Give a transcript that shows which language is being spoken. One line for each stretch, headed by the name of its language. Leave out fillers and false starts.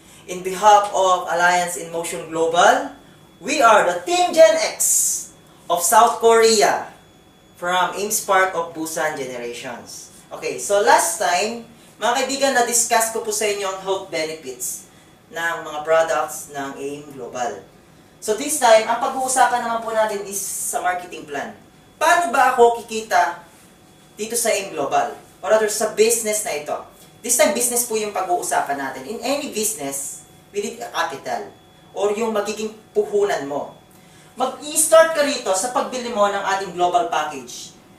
English: In behalf of Alliance in Motion Global, we are the Team Gen X of South Korea from Ames Park of Busan Generations.
Filipino: Okay, so last time, mga kaibigan, na-discuss ko po sa inyo ang health benefits ng mga products ng AIM Global.
English: So this time,
Filipino: ang pag-uusapan naman po natin is sa marketing plan. Paano ba ako kikita dito sa AIM Global?
English: Or rather,
Filipino: sa business na ito. This time, business po yung pag-uusapan natin.
English: In any business, we need a capital.
Filipino: Or yung magiging puhunan mo. Mag-i-start ka rito sa pagbili mo ng ating global package.